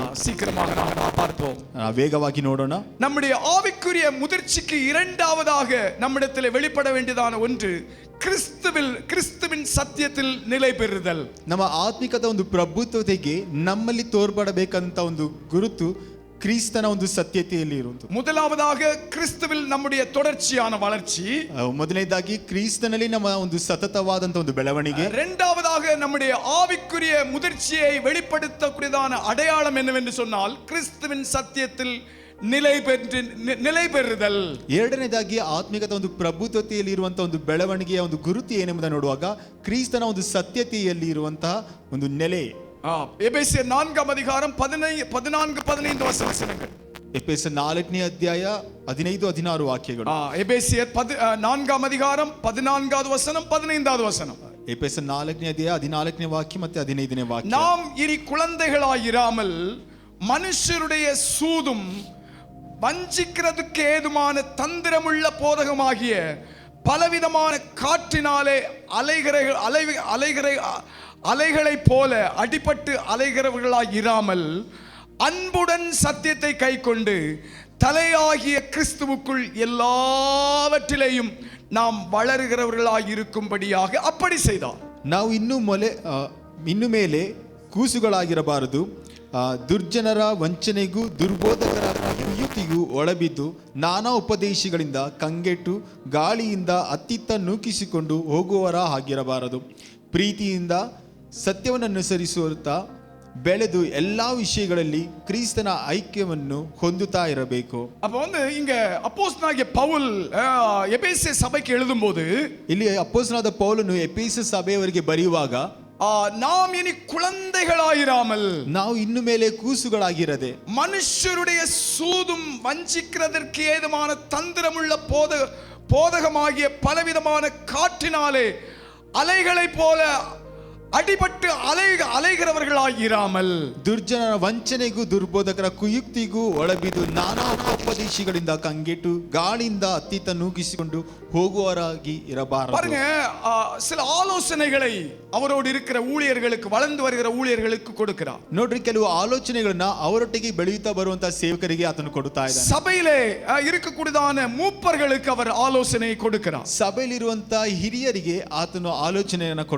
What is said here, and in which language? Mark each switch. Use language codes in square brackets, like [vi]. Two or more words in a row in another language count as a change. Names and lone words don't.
[ta] சீக்கிரமாக நாம் பார்ப்போம், [kn] ವೇಗವಾಗಿ ನೋಡೋಣ. [ta] நம்முடைய ஆவிக்குரிய முதிர்ச்சிக்கு இரண்டாவதாக நம்மிடத்தில் வெளிப்பட வேண்டியதான ஒன்று கிறிஸ்துவின் சத்தியத்தில் நிலை பெறுதல். [kn] ನಮ್ಮ ಆತ್ಮಿಕತೆ ಒಂದು ಪ್ರಭುತ್ವತೆಗೆ ನಮ್ಮಲ್ಲಿ ತೋರ್ಪಡಬೇಕಂತ ಒಂದು ಗುರುತು ಕ್ರಿಸ್ತನ ಒಂದು ಸತ್ಯತೆಯಲ್ಲಿ ಇರುವುದು. [ta] முதலாவதாக கிறிஸ்துவில் நம்முடைய தொடர்ச்சியான வளர்ச்சி, [kn] ಮೊದಲನೇದಾಗಿ ಕ್ರಿಸ್ತನಲ್ಲಿ ನಮ್ಮ ಒಂದು ಸತತವಾದಂತ ಒಂದು ಬೆಳವಣಿಗೆ. [ta] இரண்டாவதாக நம்முடைய ஆவிக்குரிய முதிர்ச்சியை வெளிப்படுத்தக்கூடியதான அடையாளம் என்னவென்று சொன்னால் கிறிஸ்துவின் சத்தியத்தில் நிலை பெறுதல். [kn] ಎರಡನೇದಾಗಿ ಆತ್ಮಿಕತೆ ಒಂದು ಪ್ರಭುತ್ವತೆಯಲ್ಲಿ ಇರುವಂತಹ ಒಂದು ಬೆಳವಣಿಗೆಯ ಒಂದು ಗುರುತು ಏನೆಂಬುದನ್ನು ನೋಡುವಾಗ ಕ್ರಿಸ್ತನ ಒಂದು ಸತ್ಯತೆಯಲ್ಲಿ ಇರುವಂತಹ ಒಂದು ನೆಲೆ. [ta] எபேசியர் 4ஆம் அதிகாரம் 14-15 வசனங்கள். [kn] ಎಫೆಸರ್ 4ನೇ ಅಧ್ಯಾಯ 15-16 ವಾಕ್ಯಗಳು. [ta] எபேசியர் 4ஆம் அதிகாரம் 14வது வசனம் 15வது வசனம். [kn] ಎಫೆಸರ್ 4ನೇ ಅಧ್ಯಾಯ 14ನೇ ವಾಕ್ಯ ಮತ್ತು 15ನೇ ವಾಕ್ಯ. [ta] நாம் இனி குழந்தைகளாயிராமல் மனுஷருடைய சூதும் வஞ்சிக்கிறதுக்கு ஏதுமான தந்திரமுள்ள போதகமாகிய பலவிதமான காற்றினாலே அலைகளைப் போல அடிபட்டு அலைகிறவர்களாய் இராமல் அன்புடன் சத்தியத்தை கைக்கொண்டு தலையாகிய கிறிஸ்துவுக்குள் எல்லாவற்றிலேயும் நாம் வளருகிறவர்களாய் இருக்கும்படியாக அப்படி செய்தார். [kn] ನಾವು ಇನ್ನು ಮೇಲೆ ಕೂಸುಗಳಾಗಿರಬಾರದು, ದುರ್ಜನರ ವಂಚನೆಗೂ ದುರ್ಬೋಧಕರ ಕುಯುಕ್ತಿಗೂ ಒಳಬಿದ್ದು ನಾನಾ ಉಪದೇಶಗಳಿಂದ ಕಂಗೆಟ್ಟು ಗಾಳಿಯಿಂದ ಅತ್ತಿತ್ತ ನೂಕಿಸಿಕೊಂಡು ಹೋಗುವವರ ಆಗಿರಬಾರದು. ಪ್ರೀತಿಯಿಂದ ಸತ್ಯವನ್ನು ಅನುಸರಿಸುತ್ತಾ ಬೆಳೆದು ಎಲ್ಲಾ ವಿಷಯಗಳಲ್ಲಿ ಕ್ರಿಸ್ತನ ಐಕ್ಯವನ್ನು ಹೊಂದುತ್ತಾ ಇರಬೇಕು. [ta] அப்ப வந்து இங்க அப்போஸ்தலனாகிய பவுல் எபேசிய சபைக்கு எழுதும்போது, [kn] ಇಲ್ಲಿ ಅಪೊಸ್ತಲನಾದ ಪೌಲನು ಎಫೆಸ ಸಭೆಯವರಿಗೆ ಬರೆಯುವಾಗ [ta] நாம் இனி குழந்தைகளாயிராமல், [kn] ನಾವು ಇನ್ನು ಮೇಲೆ ಕೂಸುಗಳಾಗಿರದೆ [ta] மனுஷருடைய சூதும் வஞ்சிக்கிறதற்கு ஏதுமான தந்திரமுள்ள போதகமாகிய பலவிதமான காற்றினாலே அலைகளைப் போல அடிபட்டு அலைகிறவர்களாயிராமல், [kn] ದುರ್ಜನರ ವಂಚನೆಗೂ ದುರ್ಬೋಧಕರ ಕುಯುಕ್ತಿಗೂ ಒಳಬಿದ್ದು ನಾನಾ ಉಪದೇಶಗಳಿಂದ ಕಂಗೆಟ್ಟು ಗಾಳಿಯಿಂದ ಅತ್ತಿತ್ತ ನೂಗಿಸಿಕೊಂಡು ಹೋಗುವವರಾಗಿ ಇರಬಾರದು. [ta] பாருங்க, சில ஆலோசனைகளை அவரோடு இருக்கிற ஊழியர்களுக்கு, வளர்ந்து வருகிற ஊழியர்களுக்கு கொடுக்கிறார். [kn] ನೋಡ್ರಿ, ಕೆಲವು ಆಲೋಚನೆಗಳನ್ನ ಅವರೊಟ್ಟಿಗೆ ಬೆಳೆಯುತ್ತಾ ಬರುವಂತಹ ಸೇವಕರಿಗೆ ಆತನು ಕೊಡುತ್ತಾ ಇದ್ದಾನೆ. [ta] சபையிலே இருக்கக்கூடியதான மூப்பர்களுக்கு அவர் ஆலோசனை கொடுக்கிறார். [kn] ಸಭೆಯಲ್ಲಿರುವಂತಹ ಹಿರಿಯರಿಗೆ ಆತನು ಆಲೋಚನೆಯನ್ನ ಕೊಡುತ್ತಾ ಇದ್ದಾನೆ.